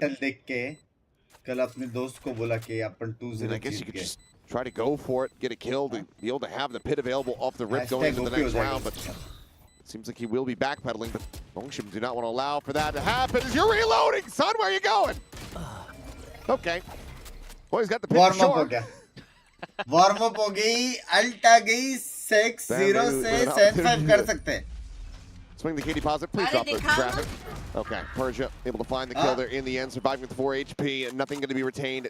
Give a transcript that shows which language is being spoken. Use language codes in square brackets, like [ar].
[hi] title dekh ke kal apne dost ko bola ke apan 2-0 [en] I guess you could just try to go for it, get a kill, to be able to have the pit available off the rip going into the next round, but it seems like he will be backpedaling, but Nongshim do not want to allow for that to happen. You're reloading, son, where are you going? Okay. Well, he's got the pit Warm up short. [hi] हो गया. Warm up हो गई, ult आ गई, 6-0 से 7-5 कर सकते हैं. [en] Swing the KD positive, please drop the traffic. Okay, Persia able to find the kill there in the end, surviving with 4 HP, and nothing going to be retained.